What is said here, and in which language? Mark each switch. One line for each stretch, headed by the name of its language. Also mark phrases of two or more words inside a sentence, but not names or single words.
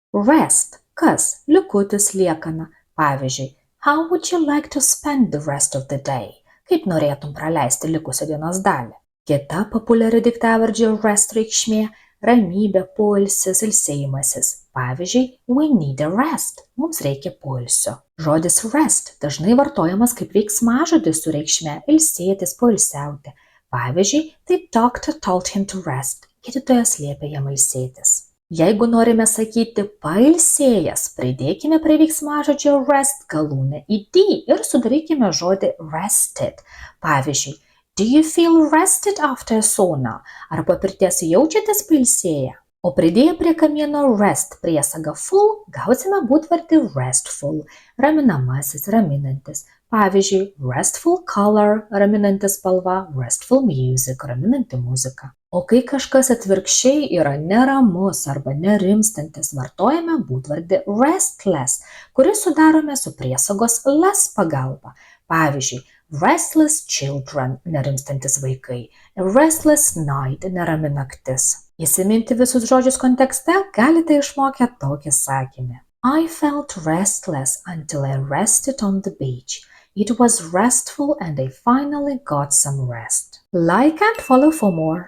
Lithuanian: Rest. Kas? Likutis, liekana. Pavyzdžiui,
English: how would you like to spend the rest of the day?
Lithuanian: Kaip norėtum praleisti likusią dienos dalį? Kita populiari daiktavardžio rest reikšmė – ramybė, poilsis, ilsėjimasis. Pavyzdžiui,
English: we need a rest.
Lithuanian: Mums reikia poilsio. Žodis rest dažnai vartojamas kaip veiksmažodis su reikšme ilsėtis, poilsiauti. Pavyzdžiui,
English: the doctor told him to rest.
Lithuanian: Gydytojas liepė jam ilsėtis. Jeigu norime sakyti pailsėjęs, pridėkime prie veiksmažodžio rest galūnę ed ir sudarykime žodį rested. Pavyzdžiui,
English: do you feel rested after a sauna?
Lithuanian: Ar po pirties jaučiatės pailsėję? O pridėję prie kamieno rest priesagą full, gausime būdvardį restful, raminamasis, raminantis. Pavyzdžiui,
English: restful color,
Lithuanian: raminanti spalva,
English: restful music,
Lithuanian: raminanti muzika. O kai kažkas atvirkščiai yra neramus arba nerimstantis, vartojame būdvardį restless, kurį sudarome su priesagos less pagalba. Pavyzdžiui,
English: restless children,
Lithuanian: nerimstantis vaikai,
English: a restless night,
Lithuanian: nerami naktis. Įsiminti visus žodžius kontekste galite išmokę tokį sakinį.
English: I felt restless until I rested on the beach. It was restful and I finally got some rest. Like and follow for more.